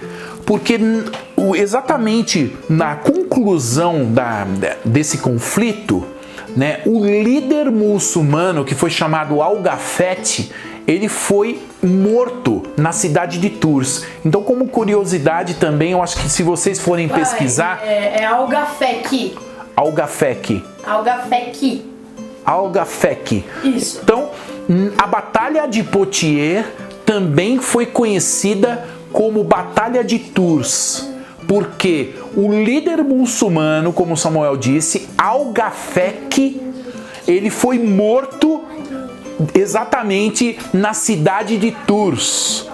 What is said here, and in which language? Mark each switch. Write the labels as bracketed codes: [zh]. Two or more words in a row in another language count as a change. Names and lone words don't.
[pt] Porque exatamente na conclusão desse conflito, né, o líder muçulmano, que foi chamado Al-Gafete, ele foi morto na cidade de Tours. Então, como curiosidade também, eu acho que se vocês forem pesquisar... É Al-Gafeki. Al-Gafeki. Al-Gafeki. Al-Gafeki. Isso. Então, a Batalha de Poitiers também foi conhecida como Batalha de Tours, porque o líder muçulmano, como Samuel disse, Al-Gafeki, ele foi morto exatamente na cidade de Tours.